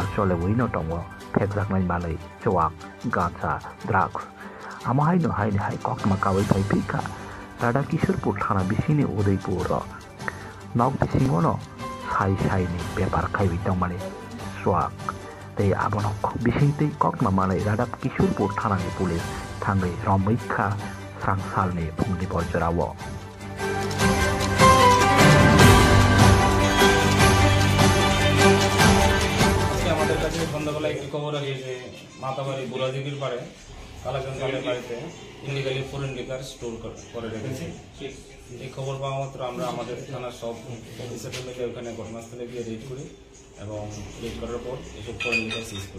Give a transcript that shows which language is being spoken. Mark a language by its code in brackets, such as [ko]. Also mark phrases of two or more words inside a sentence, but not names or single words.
[trp] cholewui no tongo phekjaknai manei chowak gacha drugs amo haino hai kokma kawai pai phika Rada Kisurpur thana bisini Udaipur nok bisingo no sai ni bepar khaibi tongmani swak tei abono bising tei kokma manei Rada Kisurpur thana ni police thangai romaikha sangsal ni phungni porjarawo [bn] আমাদের কাছে সন্ধ্যাবেলা একটি খবর আছে যে মাতাবাড়ি বুড়াদিঘির পাড়ে কালাকান্দালের বাড়িতে [en] illegally foreign liquor store [bn] করে রেখেছে। এই খবর পাওয়া মাত্র আমরা আমাদের থানার সব অফিসারদের মিলে ওখানে ঘটনাস্থলে গিয়ে রেড করি এবং রেড করার পর এসব [en] foreign liquor seize [bn] করি।